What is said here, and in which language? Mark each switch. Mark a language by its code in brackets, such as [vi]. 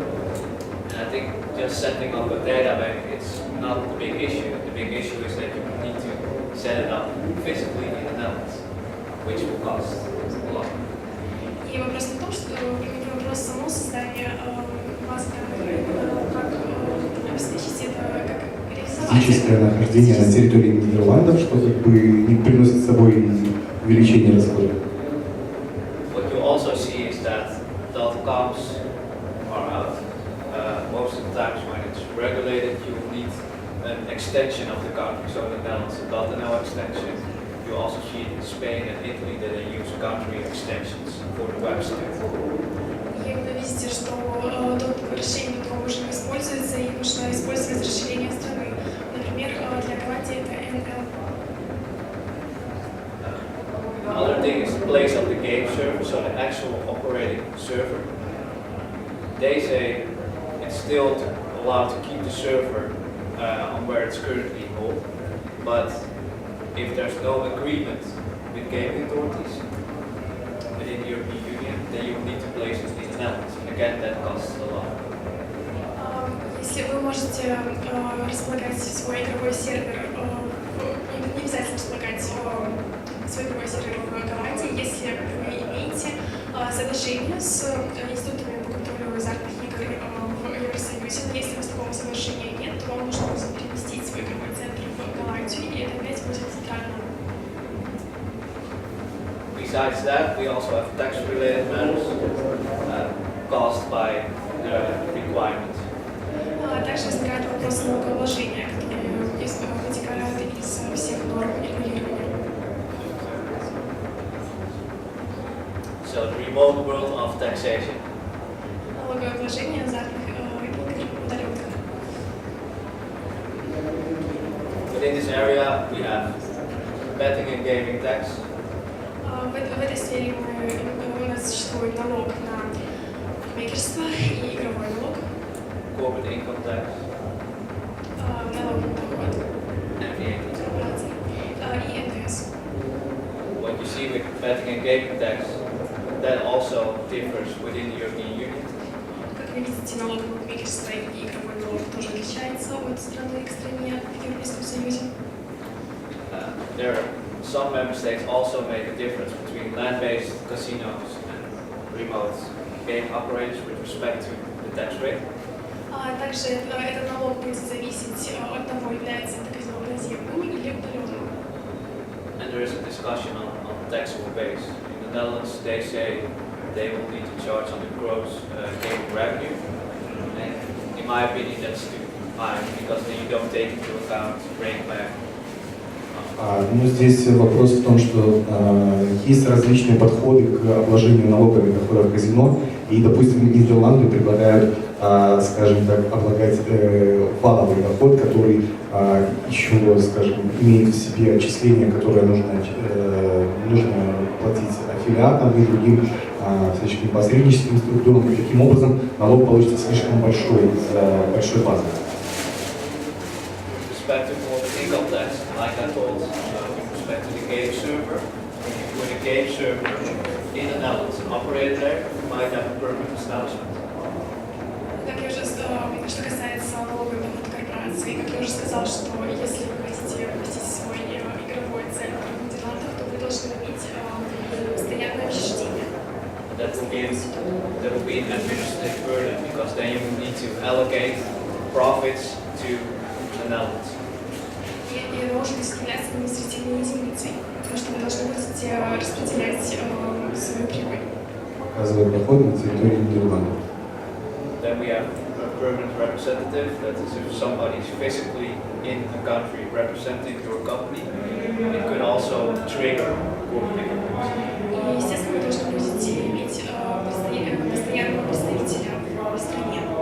[en] I think just setting up a data bank is not the big issue. The big issue is that you need to set it up physically in the Netherlands, which will cost a lot. [ru] И вопрос не в том, что вопрос само создание базы данных, как обеспечить это, как реализовать. Физическое нахождение на территории Нидерландов, что как бы не приносит с собой увеличение расходов. [en] What you also see is that .coms are out. Most of the times when it's regulated, you will need an extension of the country. So in the Netherlands, a .nl extension. You also see it in Spain and Italy that they use country extensions for the website. [ru] И вы видите, что расширение .com уже не используется, и нужно использовать расширение страны. Например, для Голландии это NL. [en] Another thing is the place of the game server, so the actual operating server. They say it's still allowed to keep the server on where it's currently held, but if there's no agreement with gaming authorities within the European Union, then you will need to place it in the Netherlands. And again, that costs a lot. [ru] Если вы можете располагать свой игровой сервер, не обязательно располагать свой игровой сервер в Голландии, если вы имеете соглашение с институтами по контролю азартных игр в Евросоюзе. Но если у вас такого соглашения нет, то вам нужно будет переместить свой игровой центр в Голландию, и это опять будет центрально. [en] Besides that, we also have tax-related matters caused by the requirements. [ru] Также возникает вопрос налогообложения, которые вытекают из всех норм регулирования. [en] So the remote world of taxation. [ru] Налогообложение азартных игр удаленных. [en] Within this area, we have betting and gaming tax. [ru] В этой сфере у нас существует налог на букмекерство и игровой налог. [en] Corporate income tax. [ru] налоговый доход [en] and VAT. [ru] корпораций и НДС. [en] What you see with betting and gaming tax, that also differs within the European Union. [ru] Как вы видите, налоговое букмекерство и игровой налог тоже отличается от страны к стране в Европейском Союзе. [en] There are some member states also make a difference between land-based casinos and remote game operators with respect to the tax rate. [ru] Также этот налог будет зависеть от того, является это казино наземным или удаленным. [en] And there is a discussion on taxable base. In the Netherlands, they say they will need to charge on the gross gaming revenue. And in my opinion, that's too high because then you don't take into account break back. [ru] Ну, здесь вопрос в том, что есть различные подходы к обложению налогами доходов казино, и, допустим, Нидерланды предлагают, скажем так, облагать валовый доход, который еще, скажем, имеет в себе отчисления, которые нужно платить аффилиатам и другим всяческим посредническим структурам, и таким образом налог получится слишком большой из большой базы. [en] Income tax, like I told, with respect to the game server, if you put a game server in the Netherlands and operate there, you might have a permanent establishment. [ru] Как я уже сказала, что касается налогового дохода корпорации, как я уже сказал, что если вы хотите ввести свой игровой центр в Нидерландах, то вы должны иметь постоянное учреждение. [en] That will be an administrative burden because then you will need to allocate profits to the Netherlands. [ru] И может являться административной единицей, потому что вы должны будете распределять свою прибыль. Показывает доход на территории Нидерландов. [en] Then we have a permanent representative, that is if somebody is physically in the country representing your company, it could also trigger corporate rules. [ru] И, естественно, вы должны будете иметь постоянного представителя в стране.